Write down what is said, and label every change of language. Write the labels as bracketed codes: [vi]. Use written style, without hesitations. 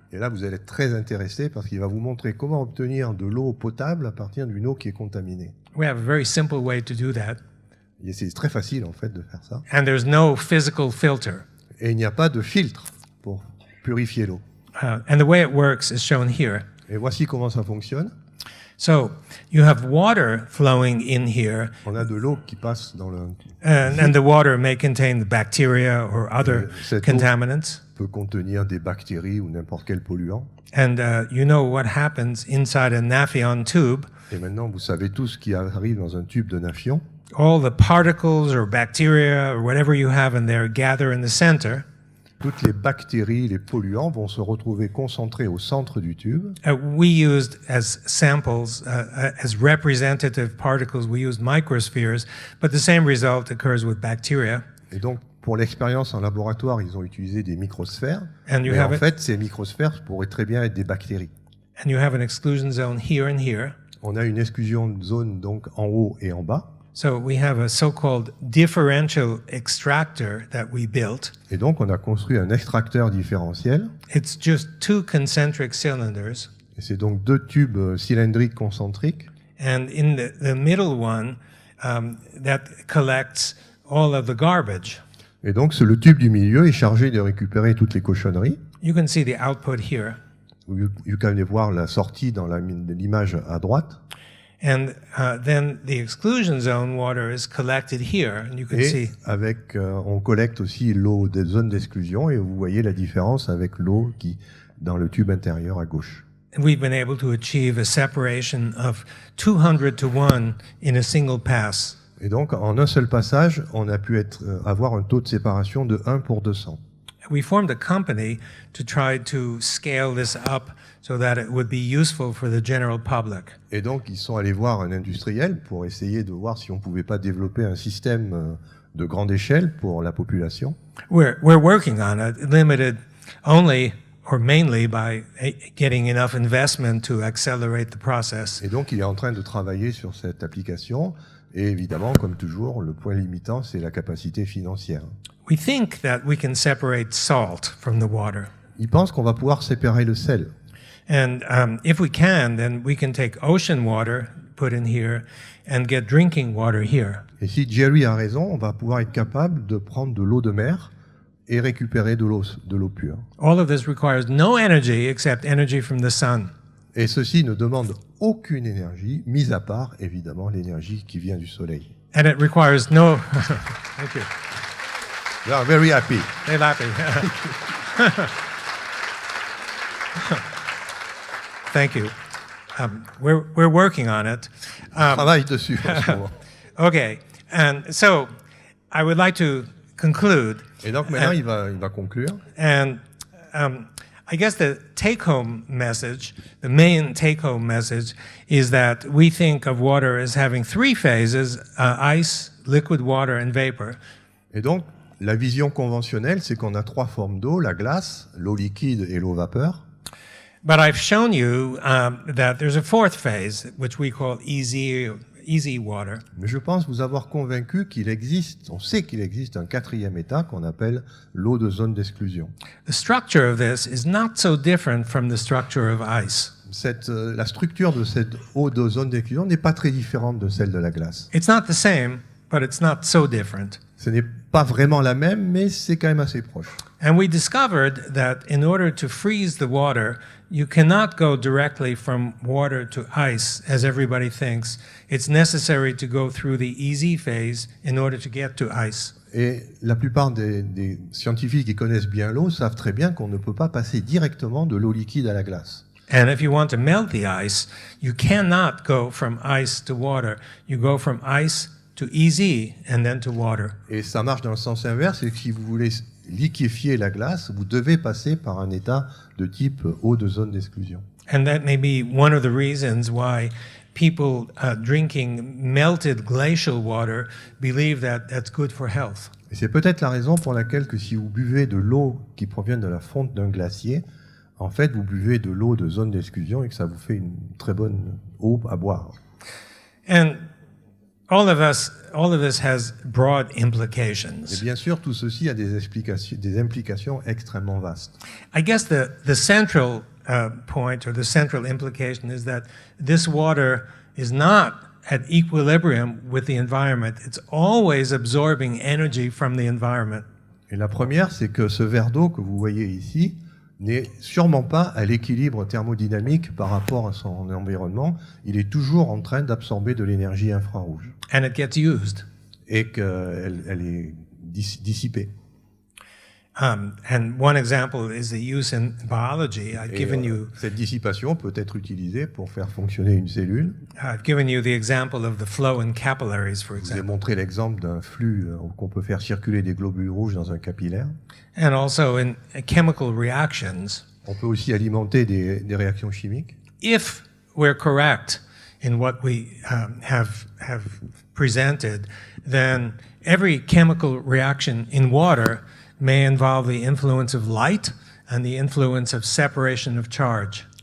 [fr] Et là, vous allez être très intéressé parce qu'il va vous montrer comment obtenir de l'eau potable à partir d'une eau qui est contaminée. [en] We have a very simple way to do that. [fr] Et c'est très facile en fait de faire ça. [en] And there's no physical filter. [fr] Et il n'y a pas de filtre pour purifier l'eau. [en] And the way it works is shown here. [fr] Et voici comment ça fonctionne. [en] So you have water flowing in here. [fr] On a de l'eau qui passe dans le... [en] And the water may contain the bacteria or other contaminants. [fr] Peut contenir des bactéries ou n'importe quel polluant. [en] And you know what happens inside a Nafion tube. [fr] Et maintenant, vous savez tout ce qui arrive dans un tube de Nafion. [en] All the particles or bacteria or whatever you have in there gather in the center. [fr] Toutes les bactéries, les polluants vont se retrouver concentrés au centre du tube. [en] We used as samples, as representative particles, we used microspheres, but the same result occurs with bacteria. [fr] Et donc, pour l'expérience en laboratoire, ils ont utilisé des microsphères. [en] And you [fr] mais [en] have [fr] en fait, ces microsphères pourraient très bien être des bactéries. [en] And you have an exclusion zone here and here. [fr] On a une exclusion zone donc en haut et en bas. [en] So we have a so-called differential extractor that we built. [fr] Et donc, on a construit un extracteur différentiel. [en] It's just two concentric cylinders. [fr] Et c'est donc deux tubes cylindriques concentriques. [en] And in the middle one, that collects all of the garbage. [fr] Et donc, le tube du milieu est chargé de récupérer toutes les cochonneries. [en] You can see the output here. [fr] Vous pouvez voir la sortie dans l'image à droite. [en] And then the exclusion zone water is collected here, and you can see. [fr] Et on collecte aussi l'eau des zones d'exclusion, et vous voyez la différence avec l'eau qui dans le tube intérieur à gauche. [en] And we've been able to achieve a separation of 200 to 1 in a single pass. [fr] Et donc, en un seul passage, on a pu avoir un taux de séparation de 1 pour 200. [en] We formed a company to try to scale this up so that it would be useful for the general public. [fr] Et donc, ils sont allés voir un industriel pour essayer de voir si on pouvait pas développer un système de grande échelle pour la population. [en] We're working on it, limited only or mainly by getting enough investment to accelerate the process. [fr] Et donc, il est en train de travailler sur cette application. Et évidemment, comme toujours, le point limitant, c'est la capacité financière. [en] We think that we can separate salt from the water. [fr] Il pense qu'on va pouvoir séparer le sel. [en] And if we can, then we can take ocean water, put in here, and get drinking water here. [fr] Et si Jerry a raison, on va pouvoir être capable de prendre de l'eau de mer et récupérer de l'eau pure. [en] All of this requires no energy except energy from the sun. [fr] Et ceci ne demande aucune énergie, mis à part, évidemment, l'énergie qui vient du soleil. [en] And it requires no... Thank you. We are very happy. They're happy. Thank you. We're working on it. [fr] On travaille dessus en ce moment. [en] Okay, and so I would like to conclude. [fr] Et donc maintenant, il va conclure. [en] And I guess the take-home message, the main take-home message, is that we think of water as having three phases, ice, liquid water, and vapor. [fr] Et donc, la vision conventionnelle, c'est qu'on a trois formes d'eau, la glace, l'eau liquide et l'eau vapeur. [en] But I've shown you that there's a fourth phase, which we call easy water. [fr] Mais je pense vous avoir convaincu qu'il existe, on sait qu'il existe un quatrième état qu'on appelle l'eau de zone d'exclusion. [en] The structure of this is not so different from the structure of ice. [fr] La structure de cette eau de zone d'exclusion n'est pas très différente de celle de la glace. [en] It's not the same, but it's not so different. [fr] Ce n'est pas vraiment la même, mais c'est quand même assez proche. [en] And we discovered that in order to freeze the water, you cannot go directly from water to ice, as everybody thinks. It's necessary to go through the easy phase in order to get to ice. [fr] Et la plupart des scientifiques qui connaissent bien l'eau savent très bien qu'on ne peut pas passer directement de l'eau liquide à la glace. [en] And if you want to melt the ice, you cannot go from ice to water. You go from ice to easy and then to water. [fr] Et ça marche dans le sens inverse, c'est que si vous voulez liquéfier la glace, vous devez passer par un état de type eau de zone d'exclusion. [en] And that may be one of the reasons why people drinking melted glacial water believe that that's good for health. [fr] Et c'est peut-être la raison pour laquelle que si vous buvez de l'eau qui provient de la fonte d'un glacier, en fait, vous buvez de l'eau de zone d'exclusion et que ça vous fait une très bonne eau à boire. [en] And all of this has broad implications. [fr] Et bien sûr, tout ceci a des implications extrêmement vastes. [en] I guess the central point or the central implication is that this water is not at equilibrium with the environment. It's always absorbing energy from the environment. [fr] Et la première, c'est que ce verre d'eau que vous voyez ici n'est sûrement pas à l'équilibre thermodynamique par rapport à son environnement. Il est toujours en train d'absorber de l'énergie infrarouge. [en] And it gets used. [fr] Et qu'elle est dissipée. [en] And one example is the use in biology. [fr] Cette dissipation peut être utilisée pour faire fonctionner une cellule. [en] I've given you the example of the flow in capillaries, for [fr] Je vous ai [en] example. [fr] montré l'exemple d'un flux qu'on peut faire circuler des globules rouges dans un capillaire. [en] And also in chemical reactions. [fr] On peut aussi alimenter des réactions chimiques. [en] If we're correct in what we have presented, then every chemical reaction in water may involve the influence of light and the influence of separation of charge.